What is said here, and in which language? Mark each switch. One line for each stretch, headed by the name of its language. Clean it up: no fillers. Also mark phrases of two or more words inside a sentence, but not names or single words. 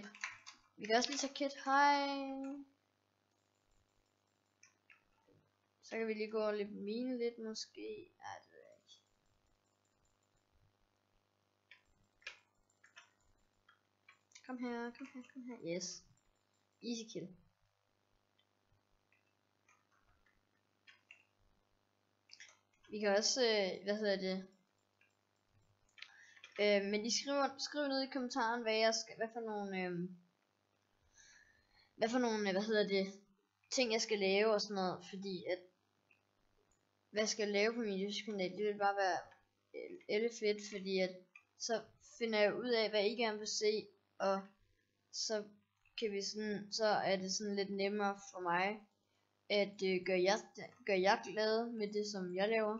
Danish: Vi kan også lige tage kit. Hej. Så kan vi lige gå og lidt mine lidt måske. Ej, det ved jeg ikke. Kom her, kom her, kom her. Yes.
English: Easy kill.
Danish: Vi kan også, hvad hedder det? Men I skriver ned i kommentaren, hvad for nogle, hvad hedder det, ting jeg skal lave og sådan noget, fordi at, hvad jeg skal lave på min YouTube-kanal, det vil bare være fedt, fordi at, så finder jeg ud af, hvad I gerne vil se, og så kan vi sådan, så er det sådan lidt nemmere for mig, at gør jeg glad med det, som jeg laver.